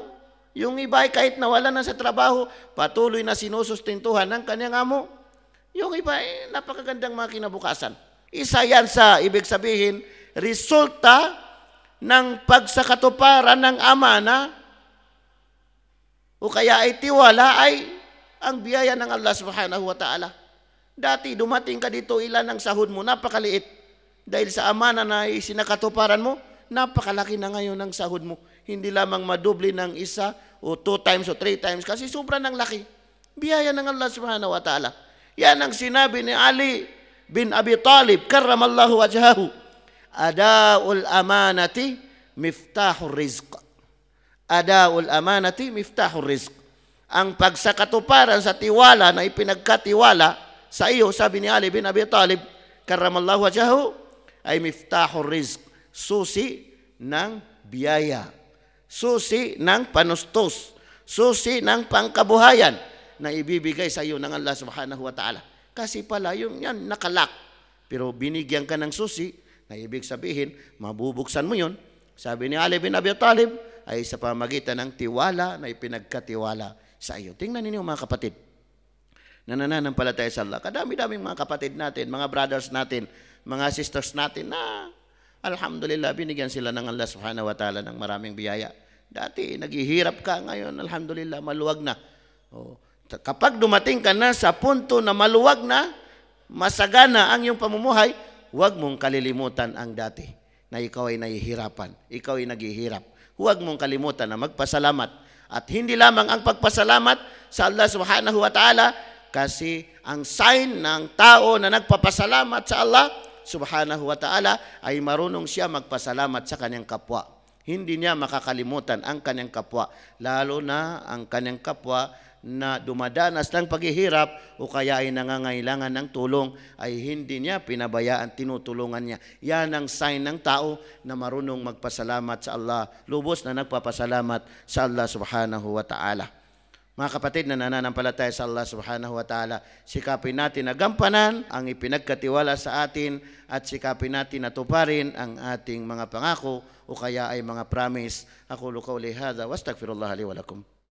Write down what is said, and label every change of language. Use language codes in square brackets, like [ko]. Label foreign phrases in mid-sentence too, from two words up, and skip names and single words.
[tl] Yung iba ay kahit nawala na sa trabaho, patuloy na sinusustentuhan ng kanyang amo. Yung iba ay napakagandang mga kinabukasan. Isa yan sa ibig sabihin, resulta ng pagsakatuparan ng amana o kaya ay tiwala ay ang biyaya ng Allah [ar] سبحانه وتعالى. [tl] Dati dumating ka dito, ilan ang sahod mo? Napakaliit. Dahil sa amana na isinakatuparan mo, napakalaki na ngayon ang sahod mo. Hindi lamang madubli ng 1 o 2 times o 3 times kasi sobrang ng laki. Biyaya ng Allah [ar] سبحانه وتعالى. [tl] Yan ang sinabi ni Ali bin Abi Talib, [ar] كرم الله وجهه, أداء الأمانة مفتاح الرزق. أداء الأمانة مفتاح الرزق. [tl] Ang pagsakatuparan sa tiwala na ipinagkatiwala sa iyo, sabi ni Ali bin Abi Talib, [ar] كرم الله وجهه, [tl] ay [ar] مفتاح الرزق, [tl] susi ng biyaya, susi ng panustos, susi ng pangkabuhayan na ibibigay sa iyo ng Allah [ar] سبحانه وتعالى. [tl] Kasi pala yung yan nakalak, pero binigyan ka ng susi, na ibig sabihin, mabubuksan mo yun. Sabi ni Ali bin Abi Talib, ay sa pamagitan ng tiwala na ipinagkatiwala sa iyo. Tingnan ninyo, mga kapatid, na nananampalataya sa Allah. Kadami-daming mga kapatid natin, mga brothers natin, mga sisters natin na alhamdulillah, binigyan sila ng Allah [ar] سبحانه وتعالى [tl] ng maraming biyaya. Dati, naghihirap ka, ngayon, alhamdulillah, maluwag na. Kapag dumating ka na sa punto na maluwag na, masagana ang iyong pamumuhay, huwag mong kalilimutan ang dati na ikaw ay nahihirapan, ikaw ay naghihirap. Huwag mong kalimutan na magpasalamat. At hindi lamang ang pagpasalamat sa Allah [ar] سبحانه وتعالى, [tl] kasi ang sign ng tao na nagpapasalamat sa Allah [ar] سبحانه وتعالى [tl] ay marunong siya magpasalamat sa kanyang kapwa. Hindi niya makakalimutan ang kanyang kapwa, lalo na ang kanyang kapwa na dumadanas ng paghihirap o kaya ay nangangailangan ng tulong, ay hindi niya pinabayaan, tinutulungan niya. Yan ang sign ng tao na marunong magpasalamat sa Allah, lubos na nagpapasalamat sa Allah [ar] سبحانه وتعالى. [tl] Mga kapatid na nananampalataya sa Allah [ar] سبحانه وتعالى, [tl] sikapin natin na gampanan ang ipinagkatiwala sa atin at sikapin natin na tuparin ang ating mga pangako o kaya ay mga promise. [ar] أقول قولي هذا وأستغفر الله لي ولكم.